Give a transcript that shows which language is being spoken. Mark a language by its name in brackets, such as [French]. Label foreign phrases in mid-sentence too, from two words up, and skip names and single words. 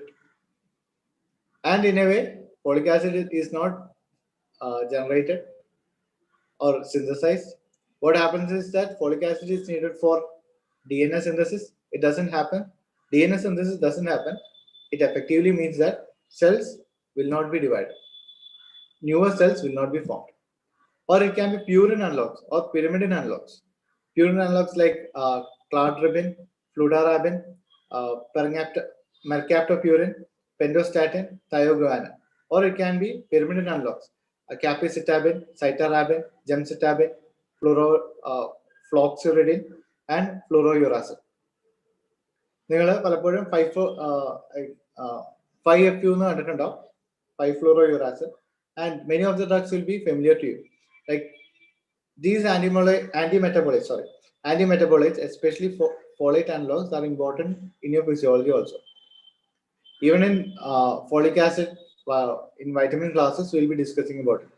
[English] And in a way, folic acid is not generated or synthesized. What happens is that folic acid is needed for DNA synthesis. It doesn't happen. DNA synthesis doesn't happen. It effectively means that cells will not be divided. Newer cells will not be formed. Or it can be purine analogs or pyrimidine analogs. Purine analogs like cladribine, fludarabine, mercaptopurine, pentostatin, thioguanine. Or it can be pyrimidine analogs, capecitabine, cytarabine, gemcitabine, floxuridine, and fluorouracil. [Malayalam] നിങ്ങൾ പലപ്പോഴും 5FU എന്ന് കണ്ടിട്ടുണ്ടാവും, [English] 5-fluorouracil, and many of the drugs will be familiar to you. Like these antimetabolites, especially for folate analogs, are important in your physiology also. Even in folic acid, in vitamin classes, we'll be discussing about it.